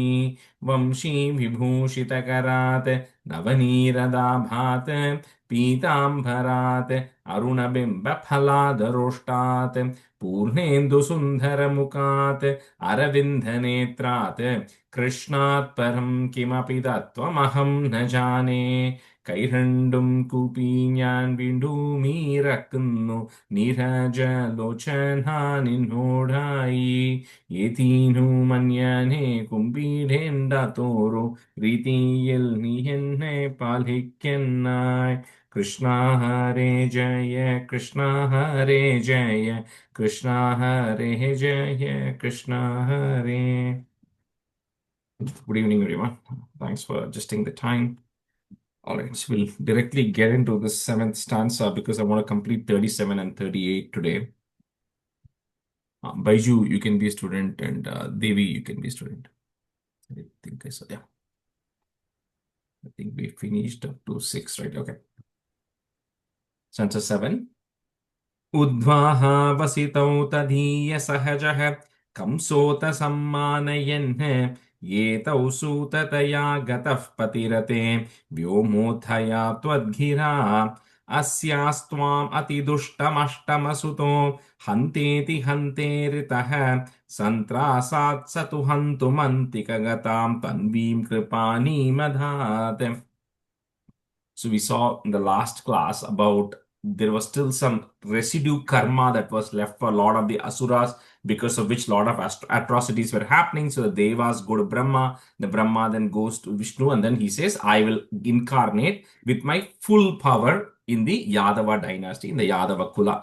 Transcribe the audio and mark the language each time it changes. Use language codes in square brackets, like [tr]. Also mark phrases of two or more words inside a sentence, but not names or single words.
[sa] वंशीविभूषितकरात् नवनीरदाभात् पीताम्बरात् अरुणबिम्बफलादरोष्टात् पूर्णेन्दुसुन्दरमुखात् अरविन्दनेत्रात् कृष्णात् परं किमपि तत्त्वमहं न जाने। [ml] കൈരണ്ടും കൂപ്പി ഞാൻ വീണ്ടുമീറക്കുന്നു നീരജലോചന നിന്നോടായി. ഏതീനു മന്യനെ കുമ്പിടേണ്ട തോറു രീതിയിൽ നീ എന്നെ പാലിക്കന്നായി. കൃഷ്ണ ഹരേ ജയ കൃഷ്ണ ഹരേ ജയ കൃഷ്ണ ഹരേ ജയ കൃഷ്ണ ഹരേ. [en] Good evening, everyone. Thanks for adjusting the time. All right, so we'll directly get into the seventh stanza because I want to complete 37 and 38 today. Baiju, you can be a student, and Devi, you can be a student. I think I saw, yeah. I think we finished up to 6, right? Okay. Stanza 7. [sa] उद्वह वसितौ तधिय सहजः कंसोत सम्मानयन् एतौ सूततया गतः पतिरते व्योमोत्थया त्वद्गिरा अस्यास्त्वाम् अतिदुष्टमष्टमसुतो हन्तेति हन्तेरितः सन्त्रासात् स तु हन्तुमन्तिकगतां तन्वीं कृपाणीमधात्. So we saw in the last class about there was still some residue karma that was left for a lot of the asuras, because of which a lot of atrocities were happening. So the devas go to Brahma, the Brahma then goes to Vishnu, and then he says, I will incarnate with my full power in the Yadava dynasty, in the Yadava Kula.